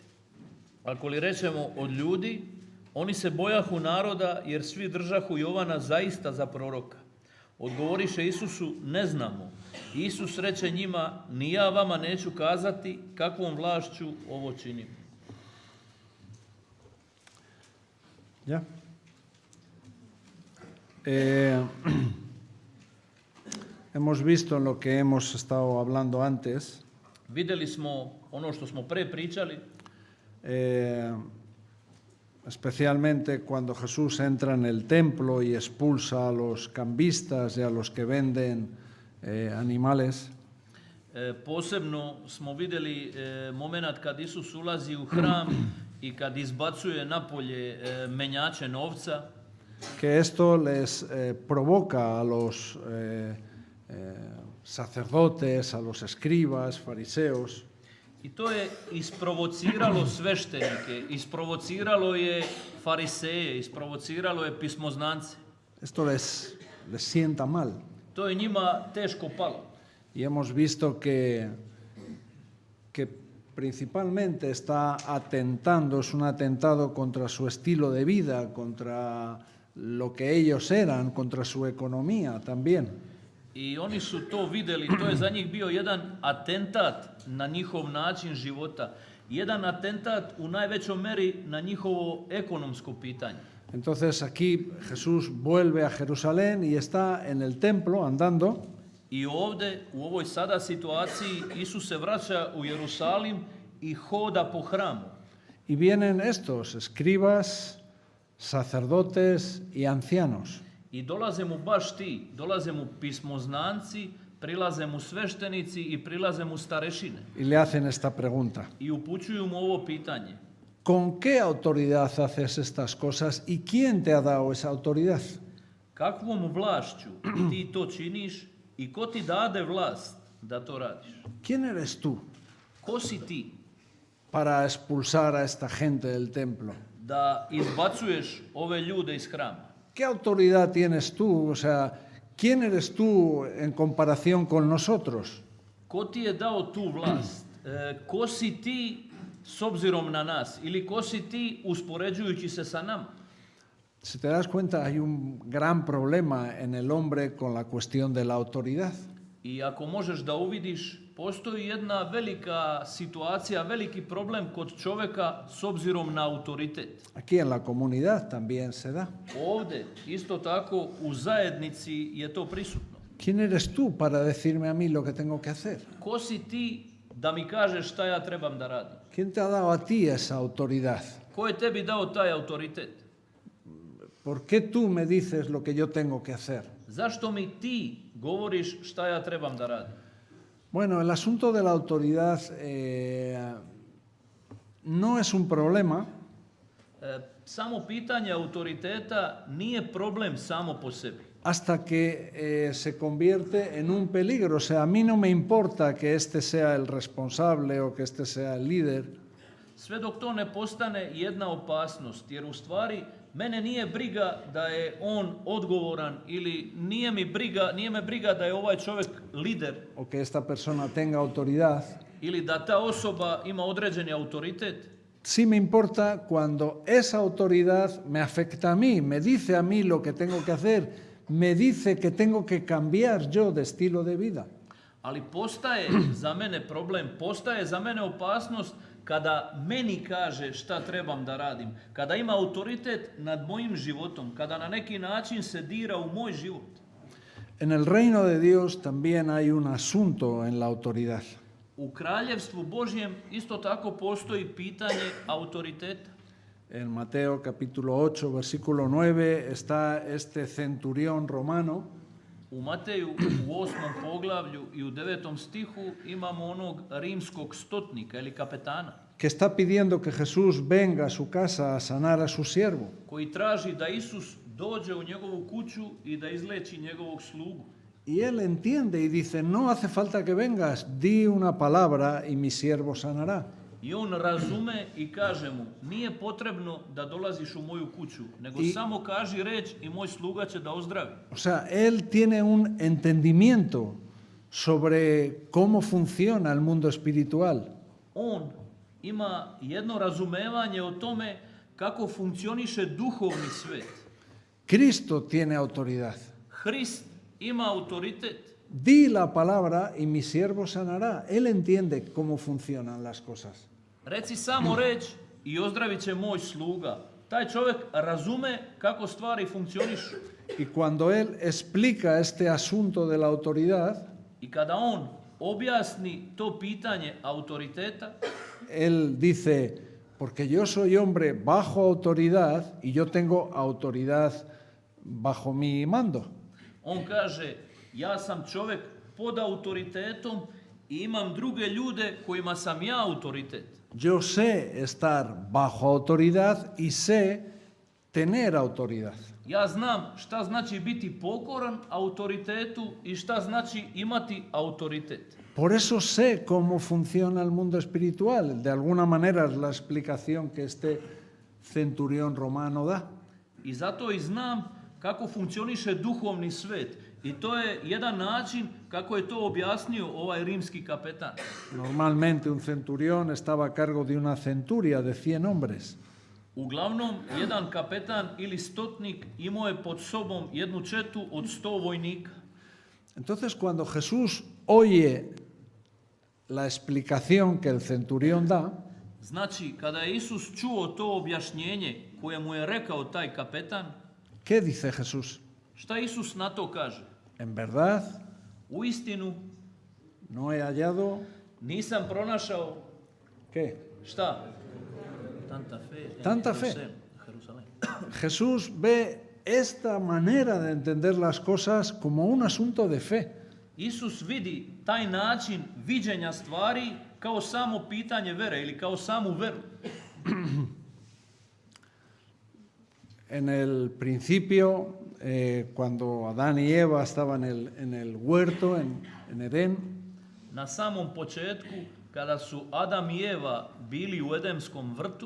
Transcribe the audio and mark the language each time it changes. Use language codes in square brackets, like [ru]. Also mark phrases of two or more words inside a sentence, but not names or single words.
[sr] Ako li rečemo od ljudi, oni se bojahu naroda, jer svi držahu Jovana zaista za proroka. Odgovoriše Isusu, ne znamo. Isus reče njima, ni ja vama neću kazati kakvom vlašću ovo činim. [es] ¿Ya? Hemos visto en lo que hemos estado hablando antes. [sr] Vidjeli smo ono što smo pre pričali. [es] Especialmente cuando Jesús entra en el templo y expulsa a los cambistas y a los que venden animales. [sr] Posebno smo vidjeli moment kad Isus ulazi u hram i kad izbacuje napolje menjače novca. [es] Que esto les provoca a los sacerdotes, a los escribas, fariseos. [sr] I to je isprovociralo sveštenike, isprovociralo je fariseje, isprovociralo je pismoznance. [es] Esto les sienta mal. [sr] To je njima teško palo. [es] Y hemos visto que principalmente está atentando, es un atentado contra su estilo de vida, contra lo que ellos eran, contra su economía también. [sr] I oni su to vidjeli, to je za njih bio jedan atentat na njihov način života, jedan atentat u najvećoj meri na njihovo ekonomsko pitanje. [es] Entonces aquí Jesús vuelve a Jerusalén y está en el templo andando. [sr] I ovdje, u ovoj sada situaciji, Isus se vraća u Jerusalim i hoda po hramu. [es] Y vienen estos escribas, sacerdotes y ancianos. [sr] I dolaze mu baš ti, dolaze mu pismoznanci, prilaze mu sveštenici i prilaze mu starešine. [es] Y le hacen esta pregunta. [sr] I upućuju mu ovo pitanje. [es] ¿Con qué autoridad haces estas cosas y quién te ha dado esa autoridad? [sr] Kakvom vlašću ti to činiš i ko ti dade vlast da to radiš? [es] ¿Quién eres tú [sr] Ko si ti [es] para expulsar a esta gente del templo? [sr] da izbacuješ ove ljude iz hrama? [es] ¿Qué autoridad tienes tú? O sea, ¿quién eres tú en comparación con nosotros? [sr] Ko ti je dao tu vlast? Ko si ti s obzirom na nas? Ili ko si ti uspoređujući se sa nama? [es] Si te das cuenta, hay un gran problema en el hombre con la cuestión de la autoridad. [sr] I ako možeš da uvidiš, postoji jedna velika situacija, veliki problem kod čovjeka s obzirom na autoritet. [es] Aquí en la comunidad también se da. [sr] Ovdje, isto tako, u zajednici je to prisutno. [es] ¿Quién eres tú para decirme a mí lo que tengo que hacer? [sr] Ko si ti da mi kažeš šta ja trebam da radim? [es] ¿Quién te ha dado a ti esa autoridad? [sr] Ko je tebi dao taj autoritet? [es] ¿Por qué tú me dices lo que yo tengo que hacer? [sr] Zašto mi ti govoriš šta ja trebam da radim? [es] Bueno, el asunto de la autoridad no es un problema [sr] Samo pitanje autoriteta nije problem samo po sebi. [es] hasta que se convierte en un peligro. O sea, a mí no me importa que este sea el responsable o que este sea el líder, [sr] Sve dok to ne postane jedna opasnost, jer u stvari mene nije briga da je on odgovoran ili nije me briga da je ovaj čovjek lider [es] o que esta persona tenga autoridad. [sr] ili da ta osoba ima određeni autoritet. [es] Sí me importa cuando esa autoridad me afecta a mí, me dice a mí lo que tengo que hacer, me dice que tengo que cambiar yo de estilo de vida. [sr] Ali postaje za mene problem, postaje za mene opasnost kada meni kaže šta trebam da radim, kada ima autoritet nad mojim životom, kada na neki način se dira u moj život. [es] En el reino de Dios también hay un asunto en la autoridad. [sr] U kraljevstvu Božjem isto tako postoji pitanje autoriteta. [es] En Mateo capítulo 8, versículo 9, está este centurión romano [sr] U Mateju u 8. poglavlju i u 9. stihu imamo onog rimskog stotnika ili kapetana [es] que está pidiendo que Jesús venga a su casa a sanar a su siervo. [sr] koji traži da Isus dođe u njegovu kuću i da izleči njegovog slugu. [es] Y él entiende y dice, no hace falta que vengas, di una palabra y mi siervo sanará. [sr] I on razume i kaže mu, nije potrebno da dolaziš u moju kuću, nego samo kaži reč i moj sluga će da ozdravi. [es] O sea, él tiene un entendimiento sobre cómo funciona el mundo espiritual. [sr] On ima jedno razumevanje o tome kako funkcioniše duhovni svet. [es] Cristo tiene autoridad. [sr] Hrist ima autoritet. [es] Di la palabra y mi siervo sanará. Él entiende cómo funcionan las cosas. [sr] Reci samo reč i ozdravit će moj sluga. Taj čovjek razume kako stvari funkcionišu. [es] Y cuando él explica este asunto de la autoridad, [sr] I kada on objasni to pitanje autoriteta, [es] él dice, porque yo soy hombre bajo autoridad y yo tengo autoridad bajo mi mando. [sr] on kaže, ja sam čovjek pod autoritetom i imam druge ljude kojima sam ja autoritet. [es] Yo sé estar bajo autoridad y sé tener autoridad. [sr] Ja znam šta znači biti pokoran autoritetu i šta znači imati autoritet. [es] Por eso sé cómo funciona el mundo espiritual. De alguna manera es la explicación que este centurión romano da. [sr] I zato i znam kako funkcioniše duhovni svet. I to je jedan način kako je to objasnio ovaj rimski kapetan. [es] Normalmente un centurión estaba a cargo de una centuria de 100 hombres. [sr] Uglavnom, jedan kapetan ili stotnik imao je pod sobom jednu četu od 100 vojnika. [es] Entonces, cuando Jesús oye la explicación que el centurión da, [sr] Znači, kada je Isus čuo to objašnjenje koje mu je rekao taj kapetan, [es] ¿qué dice Jesús? [sr] šta Isus na to kaže? [es] En verdad, [sr] U istinu, [es] no he hallado, [sr] nisam pronašao, [es] ¿qué? šta? Tanta fe. en Tanta fe. Jerusalén. Jesús ve esta manera de entender las cosas como un asunto de fe. [sr] Isus vidi taj način viđenja stvari kao samo pitanje vere ili kao samu veru. [es] En el principio, cuando Adán y Eva estaban en el huerto, en Edén, [sr] Na samom početku, kada su Adam i Eva bili u Edemskom vrtu,